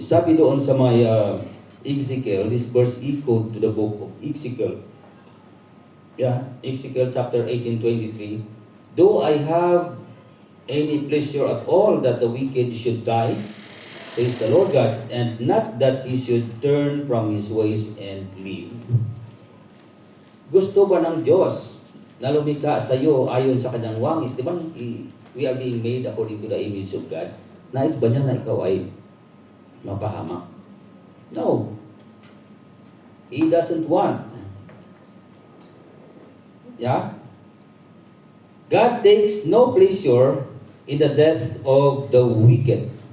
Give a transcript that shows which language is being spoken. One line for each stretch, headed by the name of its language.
Filipino: Sabi doon sa may
English: Ezekiel, this verse echoed to the book of Ezekiel. Yeah, Ezekiel chapter 18:23. Though I have any pleasure at all that the wicked should die, says the Lord God, and not that he should turn from his ways and live.
Filipino: Gusto ba ng Diyos na lumikha sa iyo ayon sa kanyang wangis? Di ba
English: we are being made according to the image of God?
Filipino: Nais ba niya na ikaw ay mapahamak?
English: No. He doesn't want. Yeah? God takes no pleasure in the death of the wicked.